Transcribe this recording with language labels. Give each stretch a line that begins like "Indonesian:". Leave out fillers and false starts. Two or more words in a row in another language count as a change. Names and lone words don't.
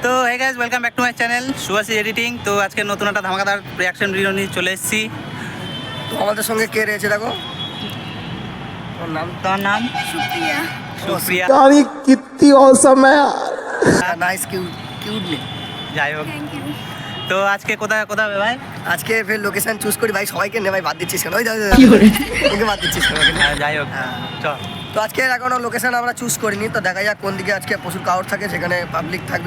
English: hey guys, welcome back to my channel
Bangla: সুভাষী এডিটিং। তো আজকে নতুন একটা ধামাকাদার
English: reaction video
Bangla: নিয়ে চলে এসেছি। তো আমাদের সঙ্গে কে রয়েছে দেখো, তোর নাম সুপ্রিয়া। সুপ্রিয়া।
Hindi: तारीख कितनी औसम है यार।
English: nice cute
Bangla: নেই। যাই হোক,
English: thank you.
Bangla: তো আজকে কোথায় কোথায় হবে ভাই? আজকে ফের
English: location choose
Bangla: করি ভাই, সবাইকে নে ভাই, বাদ দিচ্ছিস কেন? ওই ওকে বাদ দিচ্ছিস কেন? যাই হোক, চল। তো আজকে এখনো লোকেশন আমরা চুজ করিনি, তো দেখা যাক কোন দিকে আজকে প্রচুর কাউর থাকে, সেখানে পাবলিক থাকবে।